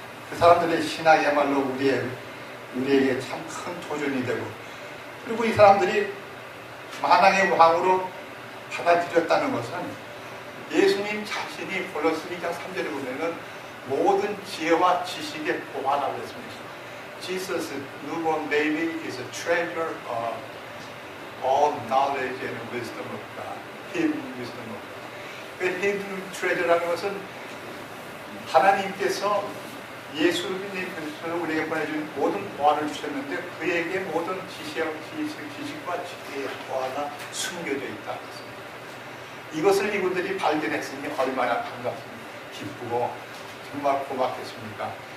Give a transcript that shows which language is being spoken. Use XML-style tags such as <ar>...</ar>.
<ko>그 사람들의 신앙이야말로 우리에게 참 큰 도전이 되고 그리고 이 사람들이 만왕의 왕으로 받아들였다는 것은 예수님 자신이 골로새 2장 3절에 보면은 모든 지혜와 지식의 보화라고 했습니다.</ko> <en>Jesus' newborn baby is a treasure of all knowledge and wisdom of God. Hidden wisdom of God.</en> <ko>그</ko> <en>hidden treasure</en> <ko>라는 것은 하나님께서 예수님 그리스도를 우리에게 보내준 모든 보화를 주셨는데 그에게 모든 지식과 지혜의 보화가 숨겨져 있다. 이것을 이분들이 발견했으니 얼마나 반갑습니까? 기쁘고 정말 고맙겠습니까?</ko>